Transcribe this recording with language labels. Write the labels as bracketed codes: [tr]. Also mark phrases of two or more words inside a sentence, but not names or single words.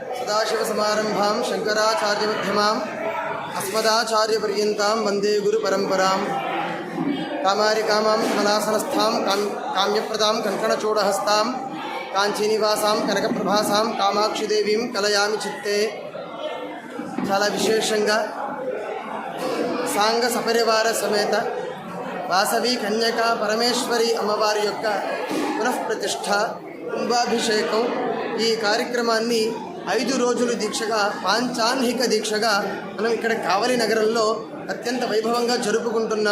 [sa] सदाशिवसमारम्भां शङ्कराचार्यमध्यमाम् अस्मदाचार्यपर्यन्तां वन्दे गुरुपरम्परां कामारिकामां कमलासनस्थां काम्यप्रदां कङ्कणचूडहस्तां काञ्चीनिवासां कनकप्रभासां कामाक्षिदेवीं कलयामि चित्ते। [te] చాలా విశేషంగా సాంగ సపరివార సమేత వాసవి కన్యక పరమేశ్వరి అమ్మవారి యొక్క పునఃప్రతిష్ఠ కుంభాభిషేకం ఈ కార్యక్రమాన్ని 5 రోజులు దీక్షగా పాంచాన్హిక దీక్షగా మనం ఇక్కడ కావలి నగరంలో అత్యంత వైభవంగా జరుపుకుంటున్నాం.